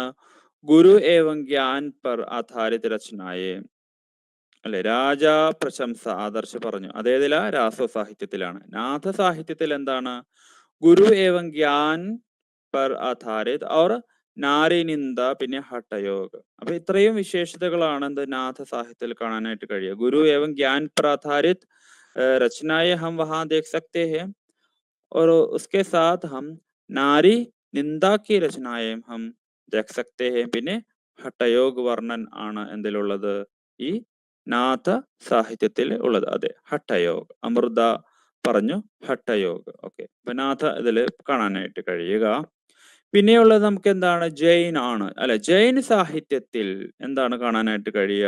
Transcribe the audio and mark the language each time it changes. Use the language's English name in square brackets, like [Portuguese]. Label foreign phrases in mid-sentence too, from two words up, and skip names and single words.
[Hindi] गुरु एवं ज्ञान पर आधारित रचनाएँ [Malayalam] അല്ലെ, രാജാ പ്രശംസ ആദർശ് പറഞ്ഞു. അതേതില? രാസോ സാഹിത്യത്തിലാണ്. നാഥ സാഹിത്യത്തിൽ എന്താണ്? [Hindi] गुरु एवं ज्ञान पर आधारित और नारी निंदा, പിന്നെ ഹഠയോഗ്. [Malayalam] അപ്പൊ ഇത്രയും വിശേഷതകളാണ് എന്ത്? നാഥ സാഹിത്യത്തിൽ കാണാനായിട്ട് കഴിയുക. [Hindi] गुरु एवं ज्ञान पर आधारित रचनाएं हम वहां देख सकते हैं और उसके साथ हम नारी निंदा की रचनाएं हम देख सकते हैं. [Malayalam] പിന്നെ [Hindi] हठयोग वर्णन [Malayalam] ആണ് എന്തിലുള്ളത്? ഈ നാഥ സാഹിത്യത്തിൽ ഉള്ളത്. അതെ, ഹഠയോഗ്. അമൃത പറഞ്ഞു ഹഠയോഗ്. ഓക്കെ, അപ്പൊ നാഥ ഇതിൽ കാണാനായിട്ട് കഴിയുക. പിന്നെയുള്ളത് നമുക്ക് എന്താണ്? ജൈൻ ആണ് അല്ലെ. ജൈൻ സാഹിത്യത്തിൽ എന്താണ് കാണാനായിട്ട് കഴിയുക?